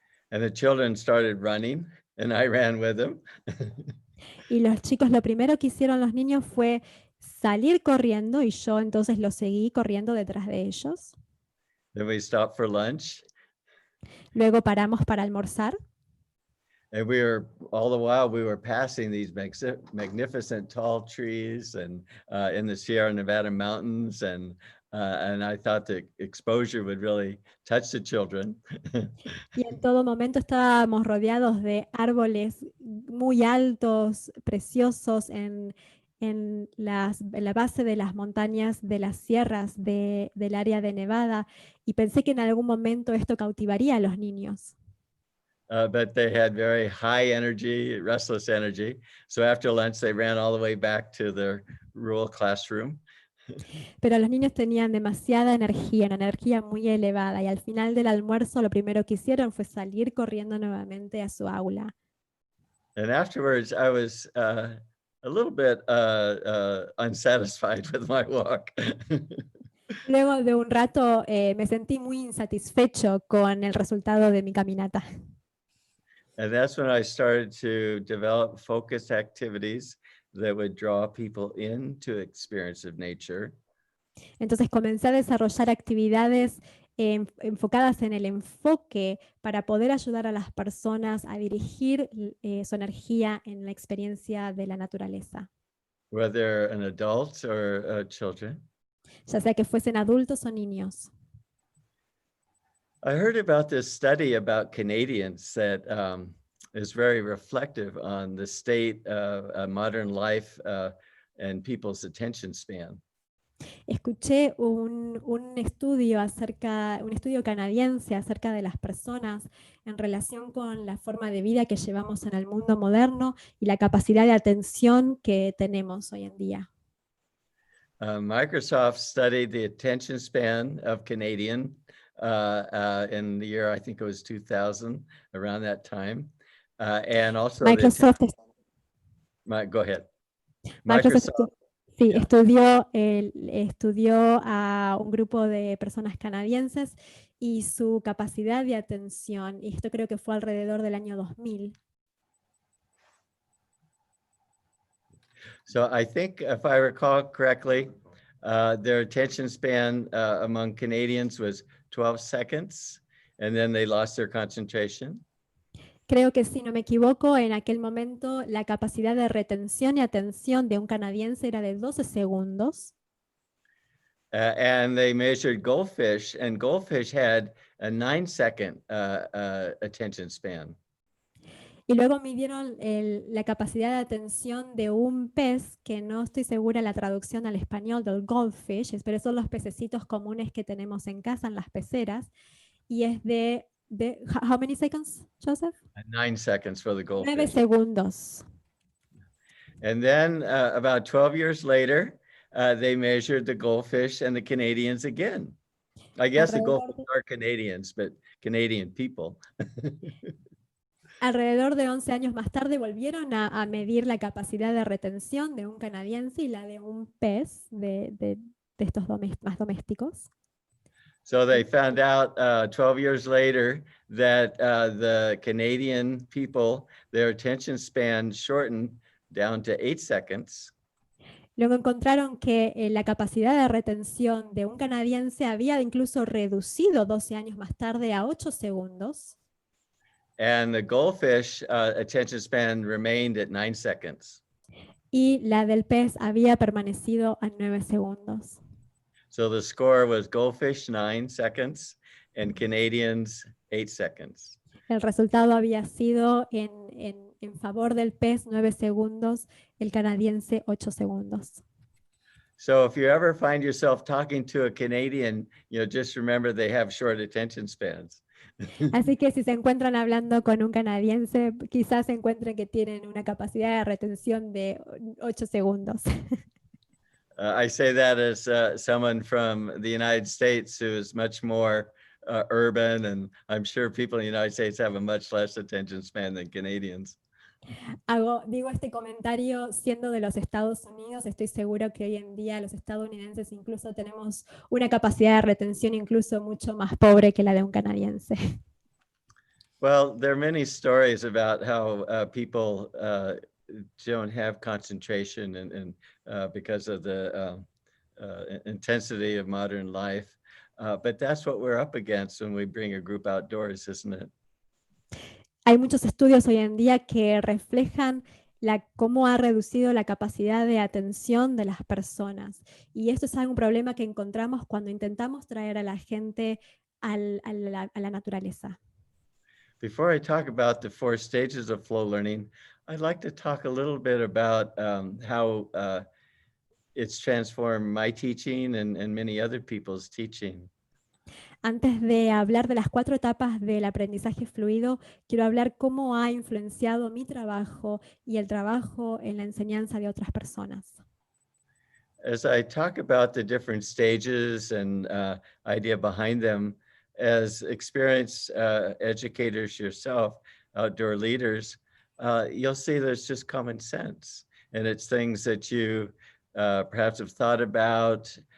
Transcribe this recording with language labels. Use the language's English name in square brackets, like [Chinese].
[English] And the children started running, and I ran with them. [Spanish] Y los chicos, lo primero que hicieron los niños fue salir corriendo y yo entonces los seguí corriendo detrás de ellos. [English] Then we stopped for lunch. [Spanish] Luego paramos para almorzar. [English] And all the while we were passing these magnificent tall trees and in the Sierra Nevada mountains. And I thought the exposure would really touch the children. [Spanish] Y en todo momento estábamos rodeados de árboles muy altos, preciosos, en la base de las montañas de las sierras del área de Nevada. Y pensé que en algún momento esto cautivaría a los niños. [English] But they had very high energy, restless energy. So after lunch, they ran all the way back to their rural classroom. [Spanish] Pero los niños tenían demasiada energía, una energía muy elevada, y al final del almuerzo lo primero que hicieron fue salir corriendo nuevamente a su aula. [English] And afterwards, I was a little bit unsatisfied with my walk. [Spanish] Luego de un rato me sentí muy insatisfecho con el resultado de mi caminata. [English] And that's when I started to develop focused activities that would draw people into experience of nature. [Spanish] Entonces comencé a desarrollar actividades enfocadas en el enfoque para poder ayudar a las personas a dirigir su energía en la experiencia de la naturaleza. [English] Whether an adult or children. [Spanish] Ya sea que fuesen adultos o niños. [English] I heard about this study about Canadians that is very reflective on the state of modern life and people's attention span. [Spanish] Escuché un estudio canadiense acerca de las personas en relación con la forma de vida que llevamos en el mundo moderno y la capacidad de atención que tenemos hoy en día. [English] Microsoft studied the attention span of Canadian in the year, I think it was 2000, around that time. And also Microsoft, go ahead. [Spanish] Microsoft sí, [English] yeah. [Spanish] estudió a un grupo de personas canadienses y su capacidad de atención, y esto creo que fue alrededor del año 2000. [English] So I think, if I recall correctly, their attention span among Canadians was 12 seconds, and then they lost their concentration. [Spanish] Creo que si no me equivoco, en aquel momento la capacidad de retención y atención de un canadiense era de 12 segundos. [English] And they measured goldfish, and goldfish had a 9-second attention span. [Spanish] Y luego midieron la capacidad de atención de un pez, que no estoy segura la traducción al español del goldfish, pero son los pececitos comunes que tenemos en casa, en las peceras, y es de [English] how many seconds, Joseph? 9 seconds for the goldfish. [Spanish] segundos. [English] And then about 12 years later, they measured the goldfish and the Canadians again. I guess the goldfish are Canadians, but Canadian people. [Spanish] Alrededor de 11 años más tarde volvieron a medir la capacidad de retención de un canadiense y la de un pez de estos más domésticos. [English] So they found out 12 years later that the Canadian people, their attention span shortened down to 8 seconds. [Spanish] Luego encontraron que la capacidad de retención de un canadiense había incluso reducido 12 años más tarde a 8 segundos. [English] And the goldfish attention span remained at 9 seconds. [Spanish] Y la del pez había permanecido a 9 segundos. [English] So the score was goldfish 9 seconds and Canadians 8 seconds. [Spanish] El resultado había sido en favor del pez 9 segundos, el canadiense 8 segundos. [English] So if you ever find yourself talking to a Canadian, just remember they have short attention spans. [Spanish] Así que si se encuentran hablando con un canadiense, quizás encuentren que tienen una capacidad de retención de 8 segundos. [English] I say that as someone from the United States who is much more urban, and I'm sure people in the United States have a much less attention span than Canadians. [Spanish] Digo este comentario siendo de los Estados Unidos. Estoy seguro que hoy en día los estadounidenses incluso tenemos una capacidad de retención incluso mucho más pobre que la de un canadiense. [English] Well, there are many stories about how people don't have concentration and because of the intensity of modern life. But that's what we're up against when we bring a group outdoors, isn't it? [Spanish] Hay muchos estudios hoy en día que reflejan cómo ha reducido la capacidad de atención de las personas. Y esto es un problema que encontramos cuando intentamos traer a la gente a la naturaleza. [English] Before I talk about the 4 stages of flow learning, I'd like to talk a little bit about how it's transformed my teaching and many other people's teaching. [Spanish] Antes de hablar de las 4 etapas del aprendizaje fluido, quiero hablar cómo ha influenciado mi trabajo y el trabajo en la enseñanza de otras personas. [English] As I talk about the different stages and idea behind them, as experienced educators yourself, outdoor leaders, you'll see there's just common sense. And it's things that you perhaps have thought about.